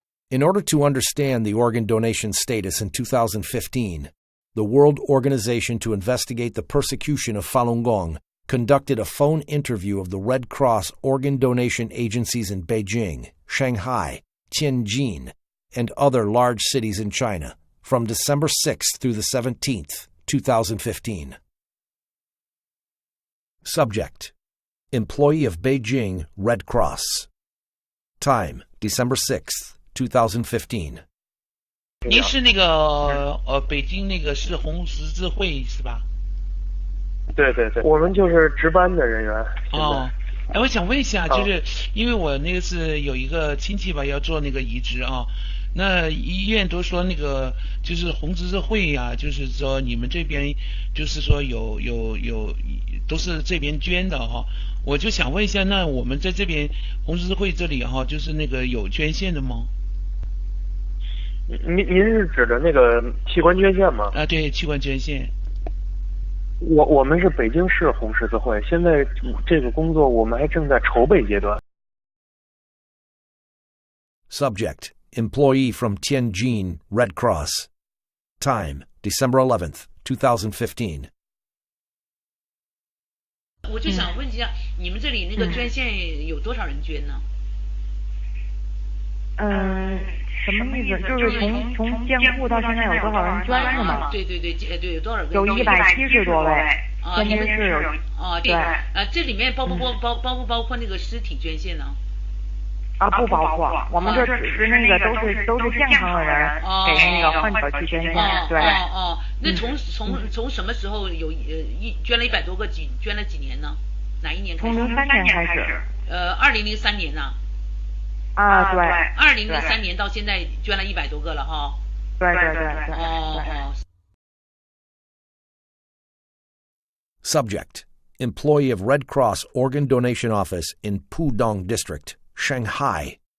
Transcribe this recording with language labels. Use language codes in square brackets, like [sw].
[en] In order to understand the organ donation status in 2015, the World Organization to Investigate the Persecution of Falun Gong conducted a phone interview of the Red Cross organ donation agencies in Beijing, Shanghai, Tianjin, and other large cities in China from December 6th through the 17th, 2015. Subject: Employee of Beijing Red Cross. Time: December 6th, 2015. [zh] 您是那个北京那个市红十字会是吧？对对对，我们就是值班的人员。哦，哎，我想问一下，就是因为我那个是有一个亲戚吧，要做那个移植啊，那医院都说那个就是红十字会呀，就是说你们这边就是说有都是这边捐的哈，我就想问一下，那我们在这边红十字会这里哈，就是那个有捐献的吗？您是指的那个器官捐献吗？啊，对，器官捐献。我们是北京市红十字会，现在这个工作我们还正在筹备阶段。 [en] Subject: Employee from Tianjin Red Cross. Time: December 11th, 2015. [zh] 我就想问一下，你们这里那个捐献有多少人捐呢？什么意思？就是从建户到现在有多少人捐是吗？对对对，对，有多少个？有170多位。啊，你们是有啊？对这里面包不包括那个尸体捐献呢？啊，不包括，我们这只是那个都是健康的人给那个患者去捐献。对。那从什么时候有捐了100多个捐了几年呢？哪一年开始？从03年开始。 2003年呢？啊，对。 2003年到现在捐了100多个了哈。对。哦。 [en] Subject: Employee of Red Cross Organ Donation Office in Pudong District, Shanghai.